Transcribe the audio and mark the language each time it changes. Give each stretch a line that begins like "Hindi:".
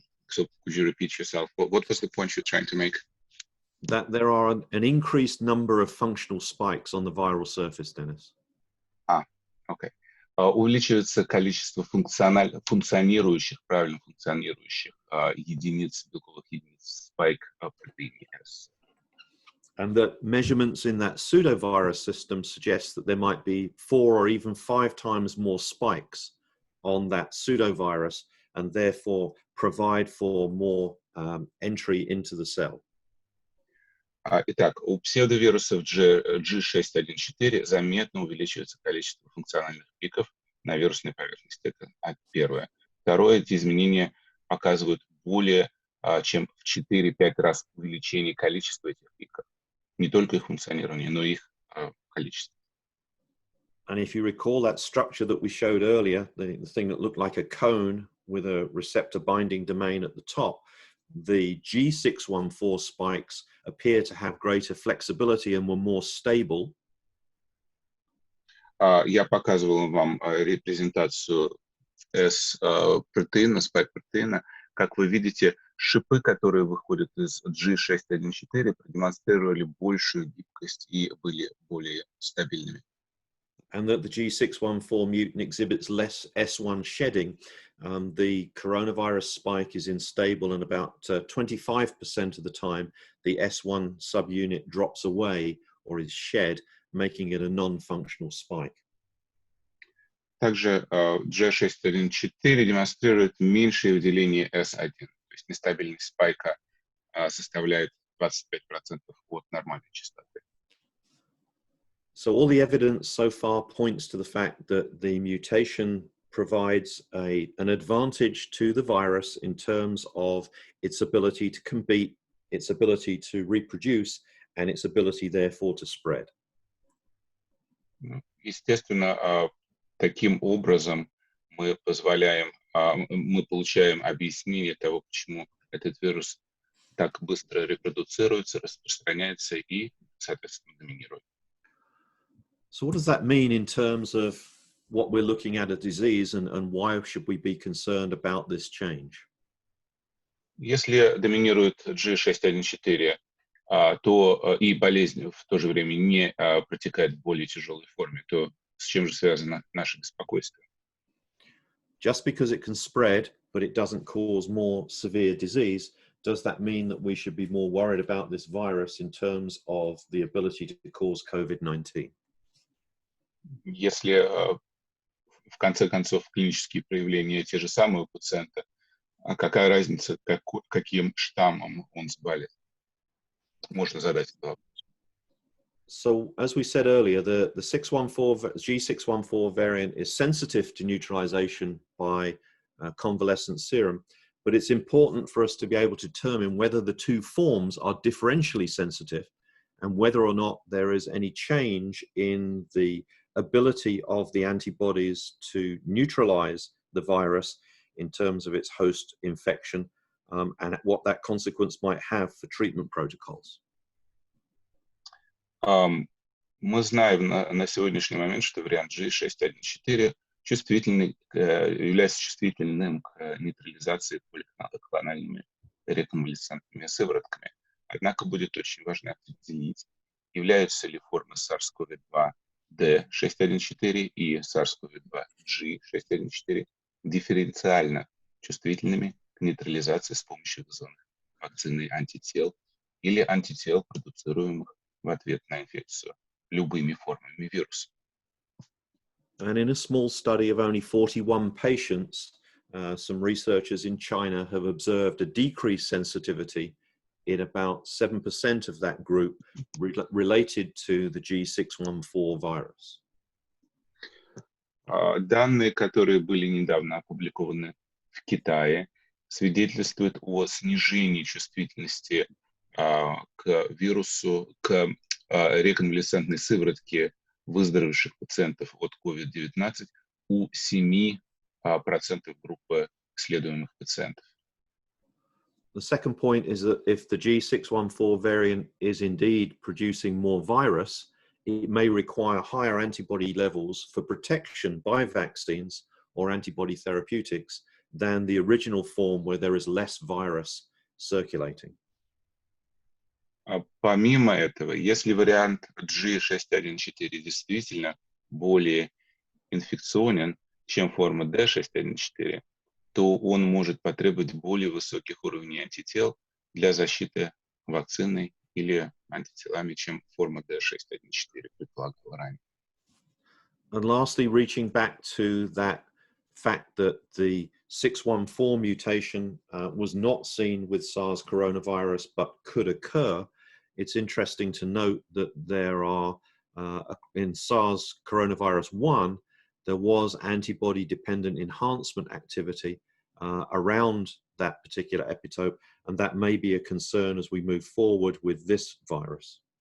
English: So could you repeat yourself? What was the point you're trying to make? That there are an increased number of functional spikes on the viral surface, Dennis. Okay.
Russian: Увеличивается количество правильно функционирующих единиц, белковых единиц spike протеине S.
English: And that measurements in that pseudovirus system suggest that there might be 4 or even 5 times more spikes on that pseudovirus, and therefore provide for more entry into the cell.
Russian: Итак, у псевдовирусов G614 заметно увеличивается количество функциональных пиков на вирусной поверхности. Это первое. Второе, эти изменения показывают более чем в 4-5 раз увеличение количества этих пиков. Не только их функционирование, но и их количество.
English: And if you recall that structure that we showed earlier, the thing that looked like a cone with a receptor binding domain at the top, the G614 spikes appear to have greater flexibility and were more stable.
Russian: Я показывал вам репрезентацию S-протеина, спайк-протеина. Как вы видите, шипы, которые выходят из G614, продемонстрировали большую гибкость и были более стабильными.
English: And that the G614 mutant exhibits less S1 shedding. The coronavirus spike is unstable, and about 25% of the time, the S1 subunit drops away or is shed, making it a non-functional spike.
Russian: Также G614 демонстрирует меньшее выделение S1, то есть нестабильность спайка составляет 25% от нормальной частоты.
English: So all the evidence so far points to the fact that the mutation provides an advantage to the virus in terms of its ability to compete, its ability to reproduce, and its ability, therefore, to spread.
Russian: Естественно, таким образом мы получаем объяснение того, почему этот вирус так быстро репродуцируется, распространяется и, соответственно, доминирует.
English: So what does that mean in terms of what we're looking at a disease, and why should we be concerned about this change?
Russian: Если доминирует G614, то и болезнь в то же время не протекает в более тяжелой форме, то с чем же связано наше беспокойство?
English: Just because it can spread, but it doesn't cause more severe disease, does that mean that we should be more worried about this virus in terms of the ability to cause COVID-19?
Russian: Если в конце концов клинические проявления те же самые у пациента, какая разница, каким штаммом он заболел? Можно задать этот вопрос.
English: So, as we said earlier, the G614 variant is sensitive to neutralization by convalescent serum, but it's important for us to be able to determine whether the two forms are differentially sensitive and whether or not there is any change in the ability of the antibodies to neutralize the virus in terms of its host infection, and what that consequence might have for treatment protocols.
Russian: Мы знаем на сегодняшний момент, что вариант G614 является чувствительным к нейтрализации поликлональными реконвалесцентными сыворотками. Однако будет очень важно определить, являются ли формы SARS-CoV-2 D614 и SARS-CoV-2 G614 дифференциально чувствительными к нейтрализации с помощью вызванных вакциной антител или антител, продуцируемых в ответ на инфекцию любыми формами вируса.
English: And in a small study of only 41 patients, some researchers in China have observed a decreased sensitivity in about 7% of that group related to the G614 virus.
Russian: Данные, которые были недавно опубликованы в Китае, свидетельствуют о снижении чувствительности к вирусу, к реконвалесцентной сыворотке выздоровевших пациентов от COVID-19 у 7% группы исследуемых пациентов.
English: The second point is that if the G614 variant is indeed producing more virus, it may require higher antibody levels for protection by vaccines or antibody therapeutics than the original form where there is less virus circulating.
Russian: Помимо этого, если вариант G614 действительно более инфекционен, чем форма D614, то он может потребовать более высоких уровней антител для защиты вакциной или антителами, чем форма D614 предполагала ранее.
English: And lastly, reaching back to that fact that the 614 mutation was not seen with SARS coronavirus but could occur, it's interesting to note that there are, in SARS coronavirus 1, there was antibody-dependent enhancement activity around that particular epitope, and that may be a concern as we move forward with this virus.